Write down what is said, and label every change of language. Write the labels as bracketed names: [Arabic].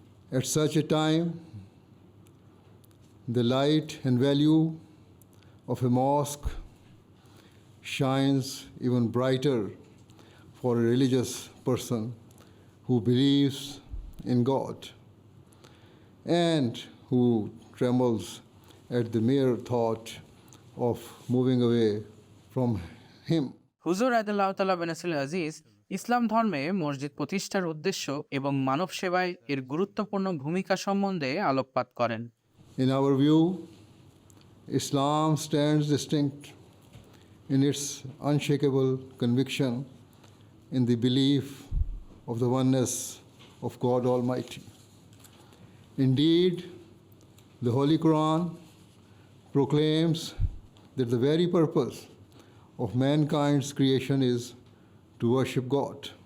[English] At such a time, the light and value of a mosque shines even brighter for a religious person who believes in God and who trembles at the mere thought of moving away from Him. [Bangla] হুজুর আদিল্লাহ তাআলা বেনাসিল আজিজ ইসলাম ধর্মে মসজিদ প্রতিষ্ঠার উদ্দেশ্য এবং মানব সেবায় এর গুরুত্বপূর্ণ ভূমিকা সম্বন্ধে আলোকপাত করেন। [English] In our view, Islam stands distinct in its unshakable conviction in the belief of the oneness of God Almighty. Indeed, the Holy Quran proclaims that the very purpose of mankind's creation is to worship God.